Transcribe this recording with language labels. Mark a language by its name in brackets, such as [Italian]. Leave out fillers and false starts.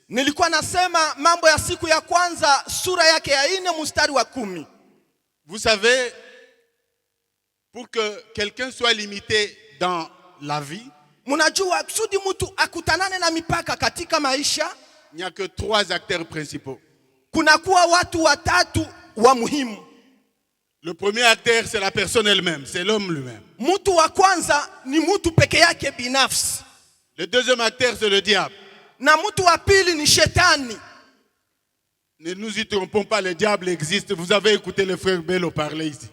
[Swahili] Nilikuwa nasema Mambo ya siku ya kwanza sura yake ya 4 mstari wa 10. [French] Vous savez, pour que quelqu'un soit limité dans la vie, [Swahili] Munajua kusudi mtu akutanane na mipaka katika maisha, [French] il n'y a que 3 acteurs principaux. [Swahili] kunakuwa watu watatu wa muhimu. [French] Le premier acteur, c'est la personne elle-même, c'est l'homme lui-même. [Swahili] Mtu wa kwanza ni mtu peke yake binafsi. [French] Le deuxième acteur, c'est le diable. [Swahili] Na mtu wa pili ni shetani. [French] Ne nous y trompons pas, le diable existe. Vous avez écouté le frère Bello parler ici.